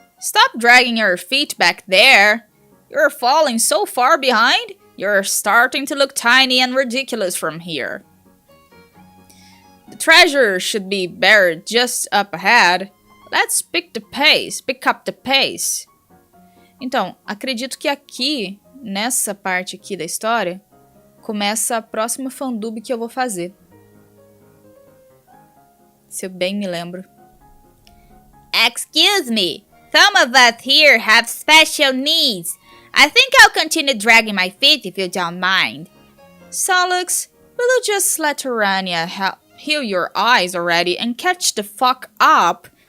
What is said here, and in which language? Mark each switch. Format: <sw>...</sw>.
<en>Stop dragging your feet back there! You're falling so far behind, you're starting to look tiny and ridiculous from here. The treasure should be buried just up ahead. Let's pick up the pace.</en> <pt>Então, acredito que aqui, nessa parte aqui da história, começa a próxima fandub que eu vou fazer. Se eu bem me lembro.</pt> <en>Excuse me, some of us here have special needs. I think I'll continue dragging my feet if you don't mind. Solux, will you just let Urania heal your eyes already and catch the fuck up?</en>